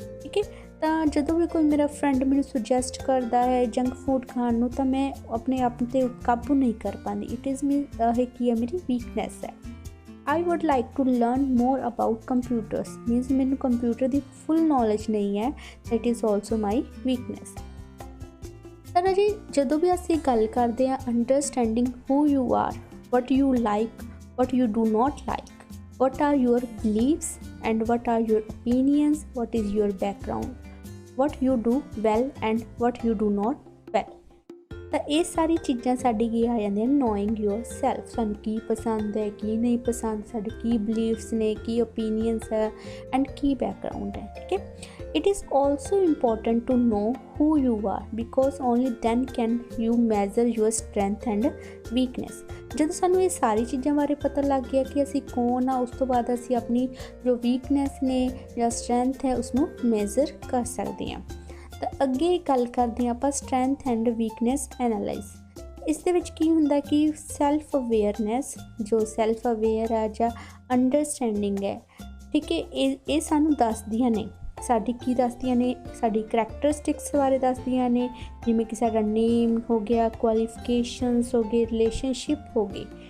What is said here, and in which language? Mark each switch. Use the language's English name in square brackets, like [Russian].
[Punjabi] ਠੀਕ ਹੈ, ਤਾਂ ਜਦੋਂ ਵੀ ਕੋਈ ਮੇਰਾ ਫਰੈਂਡ ਮੈਨੂੰ ਸੁਜੈਸਟ ਕਰਦਾ ਹੈ ਜੰਕ ਫੂਡ ਖਾਣ ਨੂੰ ਤਾਂ ਮੈਂ ਆਪਣੇ ਆਪ 'ਤੇ ਕਾਬੂ ਨਹੀਂ ਕਰ ਪਾਉਂਦੀ। [English] it is [Punjabi] ਇਹ ਕੀ ਹੈ, ਮੇਰੀ ਵੀਕਨੈਸ ਹੈ। [English] I would like to learn more about computers means [Punjabi] ਮੈਨੂੰ ਕੰਪਿਊਟਰ ਦੀ ਫੁੱਲ ਨੌਲੇਜ ਨਹੀਂ ਹੈ, [English] That is also my weakness. [Punjabi] ਤਾਂ ਜੀ ਜਦੋਂ ਵੀ ਅਸੀਂ ਗੱਲ ਕਰਦੇ ਹਾਂ [English] Understanding who you are, what you like, what you do not like, what are your beliefs and what are your opinions, what is your background, what you do well and what you do not well। [Punjabi] ਤਾਂ ਇਹ ਸਾਰੀ ਚੀਜ਼ਾਂ ਸਾਡੀ ਕੀ ਆ ਜਾਂਦੀਆਂ [English] Knowing yourself. [Punjabi] ਸਾਨੂੰ ਕੀ ਪਸੰਦ ਹੈ, ਕੀ ਨਹੀਂ ਪਸੰਦ, ਸਾਡੇ ਕੀ ਬਲੀਫਸ ਨੇ, ਕੀ ਓਪੀਨੀਅਨਸ ਹੈ ਐਂਡ ਕੀ ਬੈਕਗਰਾਊਂਡ ਹੈ। [English] ਠੀਕ ਹੈ, it is also important to know who you are because only then can you measure your strength and weakness। [Punjabi] ਜਦੋਂ ਸਾਨੂੰ ਇਹ ਸਾਰੀ ਚੀਜ਼ਾਂ ਬਾਰੇ ਪਤਾ ਲੱਗ ਗਿਆ ਕਿ ਅਸੀਂ ਕੌਣ ਆ, ਉਸ ਤੋਂ ਬਾਅਦ ਅਸੀਂ ਆਪਣੀ ਜੋ ਵੀਕਨੈਸ ਨੇ ਜਾਂ ਸਟਰੈਂਥ ਹੈ ਉਸਨੂੰ ਮੇਜ਼ਰ ਕਰ ਸਕਦੇ ਹਾਂ। ਤਾਂ ਅੱਗੇ ਗੱਲ ਕਰਦੇ ਹਾਂ ਆਪਾਂ ਸਟਰੈਂਥ ਐਂਡ ਵੀਕਨੈਸ ਐਨਾਲਾਈਜ਼। ਇਸ ਦੇ ਵਿੱਚ ਕੀ ਹੁੰਦਾ ਕਿ ਸੈਲਫ ਅਵੇਅਰਨੈਸ, ਜੋ ਸੈਲਫ ਅਵੇਅਰ ਆ ਜਾਂ ਅੰਡਰਸਟੈਂਡਿੰਗ ਹੈ, ਠੀਕ ਹੈ, ਇਹ ਸਾਨੂੰ ਦੱਸਦੀਆਂ ਨੇ ਸਾਡੀ ਕੀ ਦੱਸਦੀਆਂ ਨੇ, ਸਾਡੀ ਕਰੈਕਟਰਿਸਟਿਕਸ ਬਾਰੇ ਦੱਸਦੀਆਂ ਨੇ, ਜਿਵੇਂ ਕਿ ਸਾਡਾ ਨੇਮ ਹੋ ਗਿਆ, ਕੁਆਲੀਫਿਕੇਸ਼ਨਸ ਹੋ ਗਏ, ਰਿਲੇਸ਼ਨਸ਼ਿਪ ਹੋ ਗਈ।